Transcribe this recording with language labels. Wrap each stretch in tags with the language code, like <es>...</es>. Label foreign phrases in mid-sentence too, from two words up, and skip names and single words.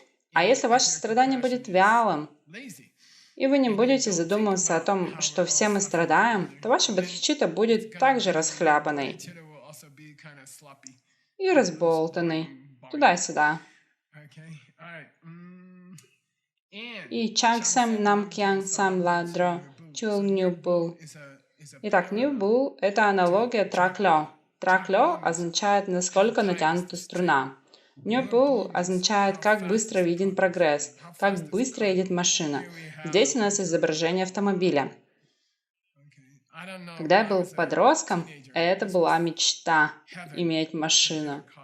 <ru>А если ваше страдание будет вялым, и вы не будете задумываться о том, что все мы страдаем, то ваша бодхичитта будет также расхлябанной и разболтанной туда-сюда.</ru> <bo>И чангсам намкьян сам ладро чул нюбул.</bo> <ru>Итак, нюбул – это аналогия трак-лё. Трак-лё означает, насколько натянута струна. Нюбул означает, как быстро виден прогресс, как быстро едет машина. Здесь у нас изображение автомобиля. Когда я был подростком, это была мечта – иметь машину.</ru>